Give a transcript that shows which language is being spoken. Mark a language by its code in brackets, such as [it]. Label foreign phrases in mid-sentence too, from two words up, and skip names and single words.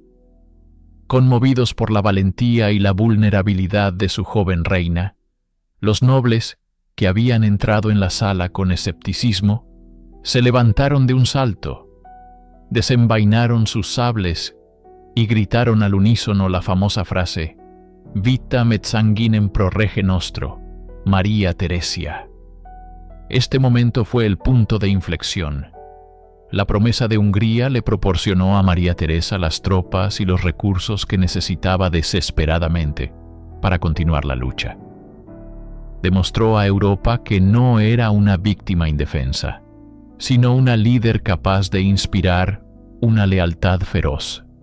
[es] Conmovidos por la valentía y la vulnerabilidad de su joven reina, los nobles, que habían entrado en la sala con escepticismo, se levantaron de un salto, desenvainaron sus sables y gritaron al unísono la famosa frase [la] «Vitam et sanguinem pro rege nostro, María Teresia». [es] Este momento fue el punto de inflexión. La promesa de Hungría le proporcionó a María Teresa las tropas y los recursos que necesitaba desesperadamente para continuar la lucha. Demostró a Europa que no era una víctima indefensa, sino una líder capaz de inspirar una lealtad feroz.